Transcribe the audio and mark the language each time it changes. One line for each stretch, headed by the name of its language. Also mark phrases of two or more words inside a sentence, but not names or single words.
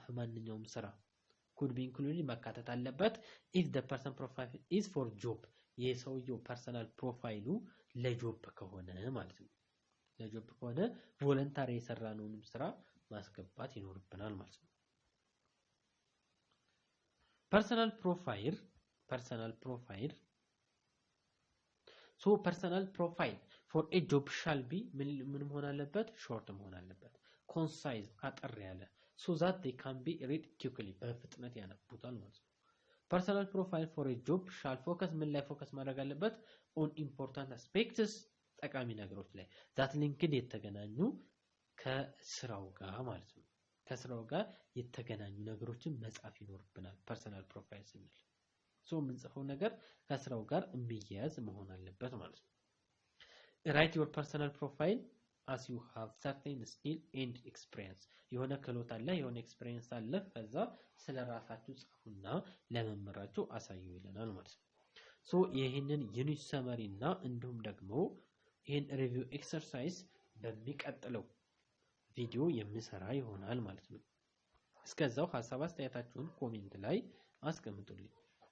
Amharic: ማንኛውም ስራ
English: could be included
Amharic: ማካተት አለበት
English: if the person profile is for job
Amharic: የሰውየው
English: personal profile
Amharic: ለጆብ ከሆነ ማለት ነው። ለጆብ ከሆነ ቮለንታሪ የሰራነውንም ስራ ማስገባት ይኖርብናል ማለት ነው።
English: personal profile so personal profile for a job shall be
Amharic: ምን መሆን አለበት?
English: short
Amharic: መሆን አለበት።
English: concise
Amharic: አጠር ያለ
English: so that they can be read quickly
Amharic: በፍጥነት ያነቡታል ማለት ነው።
English: personal profile for a job shall focus
Amharic: ምን ላይ ፎከስ ማድረግ አለበት?
English: on important aspects
Amharic: ጠቃሚ ነገሮች ላይ
English: that linked
Amharic: የተገናኙ ከስራው ጋር ማለት ነው። ከስራው ጋር የተገናኙ ነገሮችን መጻፍ ይኖርብናል
English: personal profile
Amharic: ስንል። so የምንጽፈው ነገር ከስራው ጋር የሚያያዝ መሆን አለበት ማለት ነው።
English: write your personal profile as you have certain skill and experience
Amharic: የሆነ ክህሎት አለ የሆነ ኤክስፒሪየንስ አለ ከዛ ስለራሳችሁ ጻፉና ለመምህራችሁ አሳዩ ይለናል ማለት ነው ሶ ይሄንን
English: unit summary
Amharic: እና እንዲሁም ደግሞ ይሄን
English: review exercise
Amharic: በሚቀጥለው ቪዲዮ የምሰራ ይሆናል ማለት ነው እስከዛው ሐሳብ አስተያየታችሁን ኮሜንት ላይ አስቀምጡልኝ